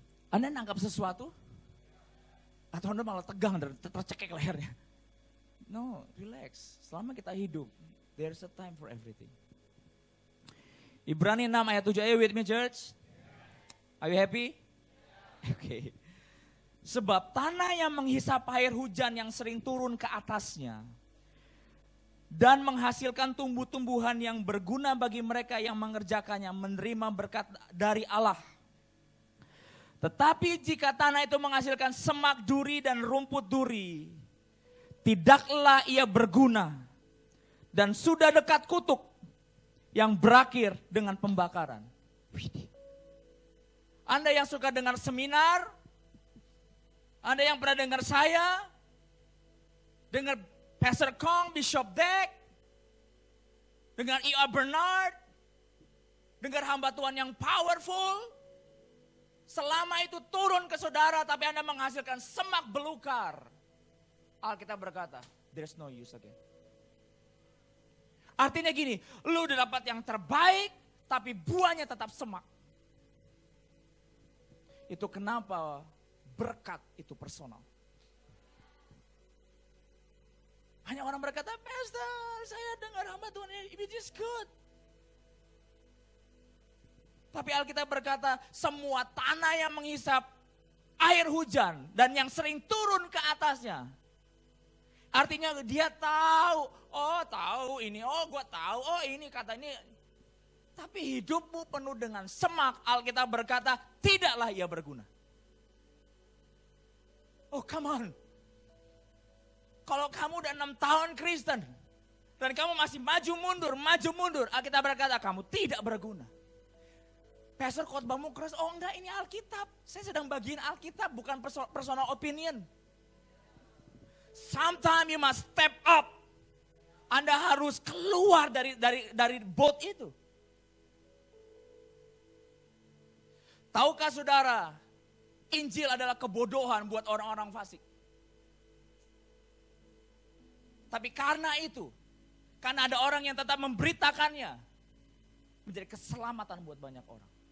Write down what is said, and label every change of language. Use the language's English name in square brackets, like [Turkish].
[Indonesian] Anda nangkap sesuatu? Atau Anda malah tegang dan tercekek lehernya? [English] No, relax. [Indonesian] Selama kita hidup, [English] there's a time for everything. [Indonesian] Ibrani 6 ayat 7, [English] are you with me church? Are you happy? Oke. [Indonesian] Sebab tanah yang menghisap air hujan yang sering turun ke atasnya dan menghasilkan tumbuh-tumbuhan yang berguna bagi mereka yang mengerjakannya menerima berkat dari Allah. Tetapi jika tanah itu menghasilkan semak duri dan rumput duri, tidaklah ia berguna dan sudah dekat kutuk yang berakhir dengan pembakaran. Anda yang suka dengar seminar, Anda yang pernah dengar saya, dengar Pastor Kong, Bishop Deck, dengar E.A. Bernard, dengar hamba Tuhan yang powerful, selama itu turun ke saudara tapi Anda menghasilkan semak belukar. Alkitab berkata, [English] there's no use again. [Indonesian] Artinya gini, lu udah dapat yang terbaik tapi buahnya tetap semak. Itu kenapa berkat itu personal. Hanya orang berkata, Pastor, saya dengar hamba Tuhan ini, [English] it is good. [Indonesian] Tapi Alkitab berkata semua tanah yang menghisap air hujan dan yang sering turun ke atasnya. Artinya dia tahu, oh tahu ini, oh gue tahu, oh ini kata ini. Tapi hidupmu penuh dengan semak, Alkitab berkata tidaklah ia berguna. [English] Oh come on. [Indonesian] Kalau kamu udah 6 tahun Kristen dan kamu masih maju mundur, Alkitab berkata kamu tidak berguna. Pastor khotbahmu keras, oh enggak ini Alkitab. Saya sedang bagiin Alkitab, bukan [English] personal opinion. Sometimes you must step up. [Indonesian] Anda harus keluar dari boat itu. Tahukah saudara, Injil adalah kebodohan buat orang-orang fasik. Tapi karena itu, karena ada orang yang tetap memberitakannya, menjadi keselamatan buat banyak orang.